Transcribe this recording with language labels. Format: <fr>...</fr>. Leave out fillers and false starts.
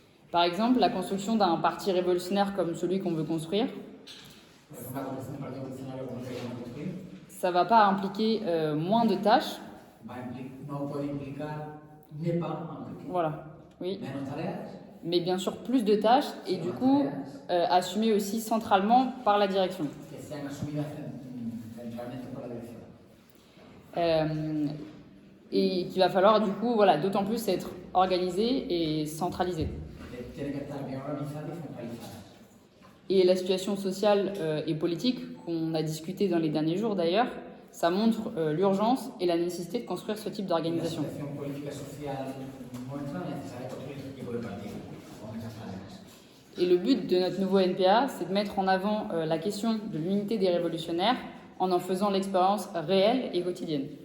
<fr>Par exemple, la construction d'un parti révolutionnaire comme celui qu'on veut construire,</fr> <es>Por ejemplo, la construcción de un partido revolucionario como el que queremos construir</es> <fr>ça va pas impliquer moins de tâches.</fr> <es>no puede implicar</es> <fr>n'est pas impliquer Voilà, oui.</fr> <es>menos tareas,</es> <fr>Mais bien sûr plus de tâches et du coup assumées aussi centralement par la direction.</fr> <es>que sean asumidas centralmente por la dirección.</es> <fr>Et qu'il va falloir du coup voilà, d'autant plus être organisé et centralisé.</fr> <es>Tiene que estar bien organizadas y centralizadas.</es> <fr>Et la sociale et politique qu'on a discuté dans les derniers jours d'ailleurs, ça montre l'urgence et la nécessité de construire ce type</fr> <es>La</es> <fr>d'organisation.</fr> <es>situación política y social muestra la necesidad de construir este tipo de partido con esas tareas.</es> <fr>Et le but de notre nouveau NPA, c'est de mettre en avant la question de l'unité des révolutionnaires en faisant l'expérience réelle et quotidienne.</fr>